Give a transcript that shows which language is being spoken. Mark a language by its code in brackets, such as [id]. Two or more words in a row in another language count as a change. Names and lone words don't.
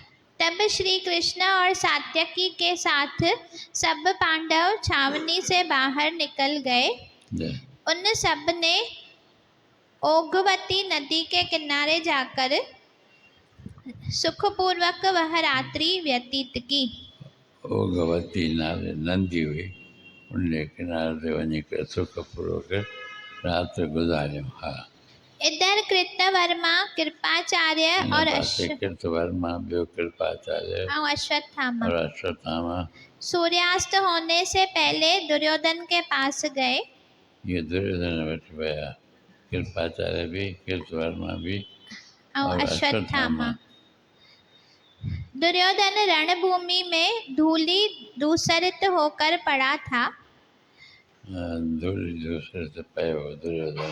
[hi] तब श्री कृष्ण और सात्यकी के साथ सब पांडव छावनी से बाहर निकल गए। उन सब ने ओघवती नदी के किनारे जाकर सुखपूर्वक वह रात्रि व्यतीत की। [sd] ओघवती नाले नदी हुई, [hi] उनके किनारे [sd] ते वञी करे सुखपूर्वक रात गुजारियो। हाँ। [hi] इधर कृतवर्मा, कृपाचार्य और कृतवर्मा अश्वत्थामा सूर्यास्त होने से पहले दुर्योधन के पास गए। [sd] ये दुर्योधन वटि विया। [hi] कृपाचार्य भी, कृतवर्मा भी और अश्वत्थामा। दुर्योधन रणभूमि में धूलि धूसरित होकर पड़ा था। धूलि धूसरित [sd] पयो दुर्योधन।